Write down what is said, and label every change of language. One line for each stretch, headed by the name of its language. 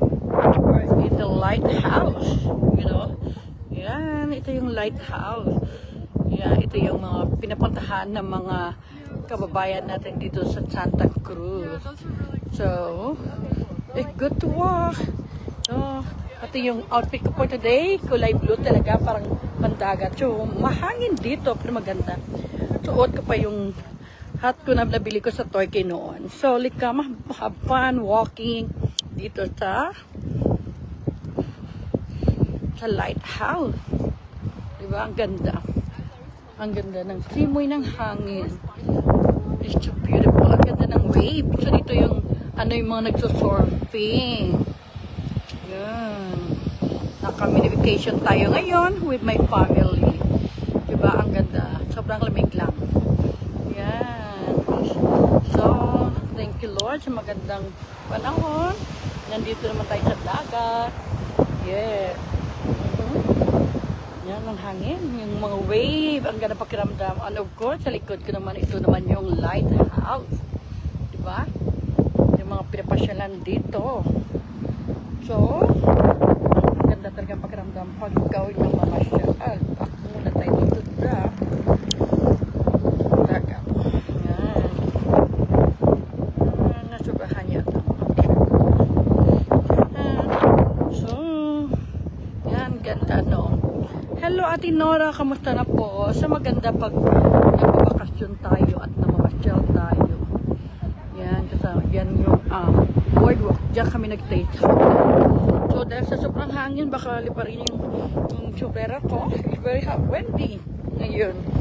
English: Of course, it's a lighthouse. You know?
Filipino: Yan, ito yung lighthouse. Yan, ito yung mga pinapuntahan ng mga kababayan natin dito sa Santa Cruz.
English: So, it's good to walk.
Filipino: So, ito yung outfit ko
English: for today.
Filipino: Kulay blue talaga, parang pandagat. So, mahangin dito, pero maganda. Suot ko pa yung hat ko na nabili ko sa Turkey noon. So, likama,
English: have fun walking
Filipino: dito sa lighthouse. Diba? Ang ganda. Ang ganda ng simoy ng hangin.
English: It's so beautiful.
Filipino: Ang ganda ng wave. So, dito yung, yung mga nagsusurfing. Yan. Naka-mini vacation tayo ngayon
English: with my family.
Filipino: Diba? Ang ganda. Sobrang lamig lang. Yan. So,
English: thank you Lord
Filipino: sa magandang panahon. Nandito naman tayo sa dagat. Yeah. Yan ang hangin, yung mga wave, ang ganda pakiramdam.
English: And of course,
Filipino: sa likod ko naman, ito naman yung lighthouse. Diba? Yung mga pinapasyalan dito. So, ang ganda talaga pakiramdam pag ikaw yung mamasyal. Pak muna tayo dito sa dagat. Yan. Nasubrahan niya ito. So, yan, ganda no. Hello Ate Nora, kamusta na po? Sa maganda pag nagbabakasyon tayo at namamasyal tayo. Yan, kasama yan yung boardwalk. Diyan kami nag-stay. So dahil sa sobrang hangin, baka liparin yung sombrero ko.
English: It's very hot, windy ngayon.